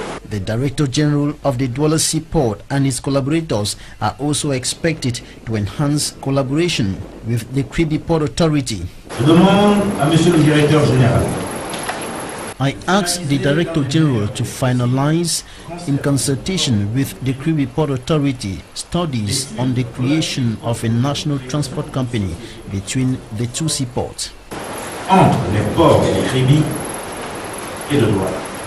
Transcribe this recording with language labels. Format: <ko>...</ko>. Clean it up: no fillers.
<en>The Director General of the Douala Seaport and his collaborators are also expected to enhance collaboration with the Kribi Port Authority.</en> <fr>Je demande à Monsieur le Directeur Général.</fr> <en>I asked the Director General to finalize, in consultation with the Kribi Port Authority, studies on the creation of a national transport company between the two seaports.</en> <fr>Entre les ports de Kribi et de Douala.</fr>